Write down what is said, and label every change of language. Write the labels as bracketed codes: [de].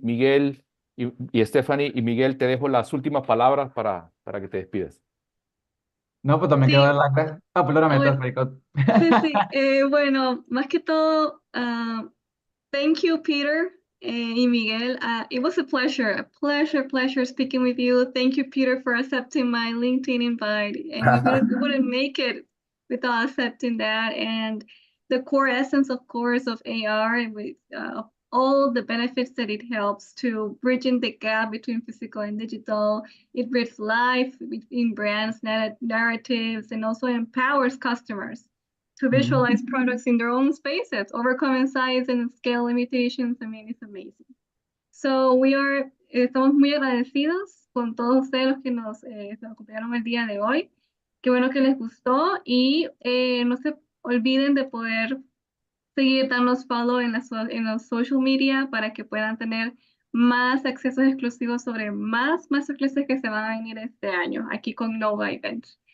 [es] Miguel y Stephanie y Miguel, te dejo las últimas palabras para que te despidas. No, pues también quiero dar Sí, las gracias. Ah, perdóname, bueno, Federico. sí. Bueno, más que todo, [en] thank you, [es] Peter y Miguel. [en] It was a pleasure speaking with you. Thank you, Peter, for accepting my LinkedIn invite. And we wouldn't make it without accepting that. And the core essence, of course, of AR, and with all the benefits that it helps to bridging the gap between physical and digital. It breathes life in brands, narratives, and also empowers customers to visualize products in their own spaces, overcoming size and scale limitations. I mean, it's amazing. [es] So estamos muy agradecidos con todos ustedes los que nos acompañaron el día de hoy. Qué bueno que les gustó y no se olviden de poder seguir, darnos follow en los social media para que puedan tener más accesos exclusivos sobre más masterclasses que se van a venir este año aquí con Nova Event.